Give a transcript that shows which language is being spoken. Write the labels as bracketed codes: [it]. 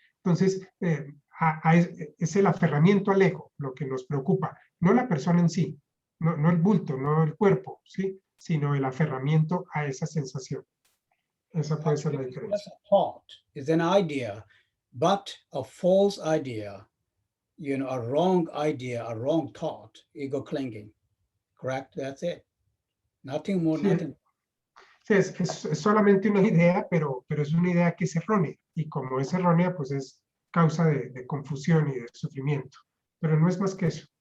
[es] Entonces, es el aferramiento al ego lo que nos preocupa, no la persona en sí, no el bulto, no el cuerpo, ¿sí? Sino el aferramiento a esa sensación. Esa puede ser la diferencia. [en] A thought is an idea, but a false idea, a wrong idea, a wrong thought, ego clinging. Correct? That's it. Nothing more, [es] Sí, [en] nothing. [es] sí, es solamente una idea, pero es una idea que es errónea. Y como es errónea, pues es causa de confusión y de sufrimiento. Pero no es más que eso.